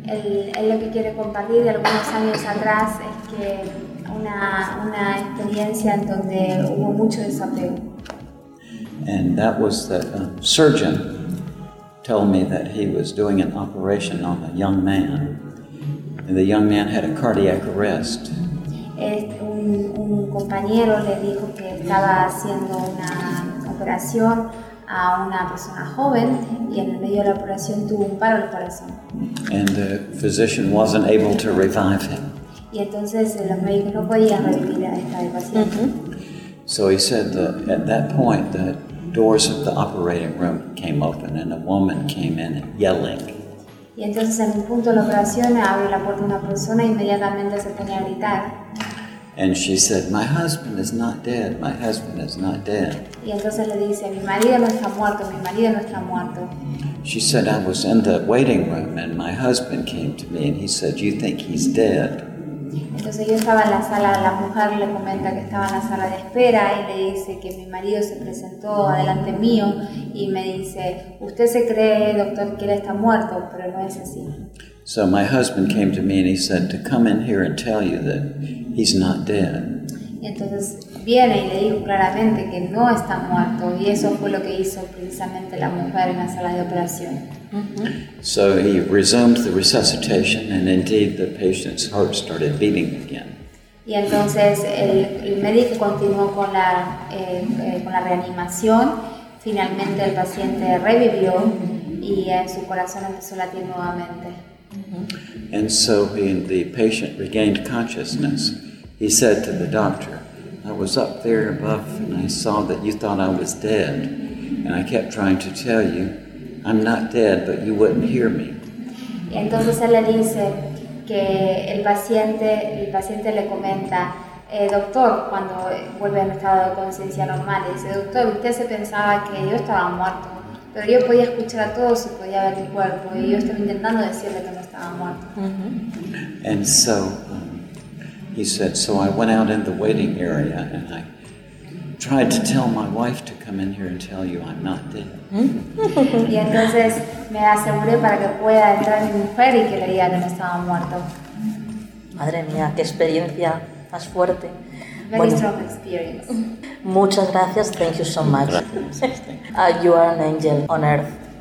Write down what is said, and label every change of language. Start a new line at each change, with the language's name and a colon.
Spanish: Él lo que quiere compartir de algunos años atrás es que una experiencia en donde hubo mucho desapego.
English: And that was that surgeon told me that he was doing an operation on a young man, and the young man had a cardiac arrest.
Spanish: Un compañero le dijo que estaba haciendo una operación a una persona joven y en el medio de la operación tuvo un paro al corazón.
English: And the physician wasn't able to revive him.
Spanish: Y entonces los médicos no podían revivir a esta paciente.
English: So he said that at that point the doors of the operating room came open and a woman came in yelling.
Spanish: Y entonces en un punto de la operación abrió la puerta una persona e inmediatamente se ponía a gritar.
English: And she said, "My husband is not dead. My husband is not dead."
Spanish: Y entonces le dice, "Mi marido no está muerto. Mi marido no está muerto."
English: She said, "I was in the waiting room, and my husband came to me, and he said, 'You think he's dead?'"
Spanish: Entonces yo estaba en la sala. La mujer le comenta que estaba en la sala de espera y le dice que mi marido se presentó adelante mío y me dice, "¿Usted se cree, doctor, que él está muerto? Pero no es así."
English: So my husband came to me and he said to come in here and tell you that he's not dead.
Spanish: Y entonces viene y le dijo claramente que no está muerto y eso fue lo que hizo precisamente la mujer en la sala de operación.
English: So he resumed the resuscitation and indeed the patient's heart started beating again.
Spanish: Y entonces el médico continuó con la reanimación. Finalmente el paciente revivió y su corazón empezó a latir nuevamente.
English: And so when the patient regained consciousness, he said to the doctor, "I was up there above and I saw that you thought I was dead, and I kept trying to tell you, I'm not dead, but you wouldn't hear me."
Spanish: Y entonces él le dice que el paciente le comenta, doctor, cuando vuelve a mi estado de conciencia normal, dice, doctor, usted se pensaba que yo estaba muerto, pero yo podía escuchar a todos y podía ver mi cuerpo, y yo estaba intentando decirle que no estaba muerto.
English: And so, he said, so I went out in the waiting area and I tried to tell my wife to come in here and tell you I'm not dead.
Spanish: Y entonces me aseguré para que pueda entrar mi mujer y que le diga que no estaba muerto. Madre mía, qué experiencia más fuerte.
English: Very strong experience. Muchas gracias, thank you so much. You are an angel on earth.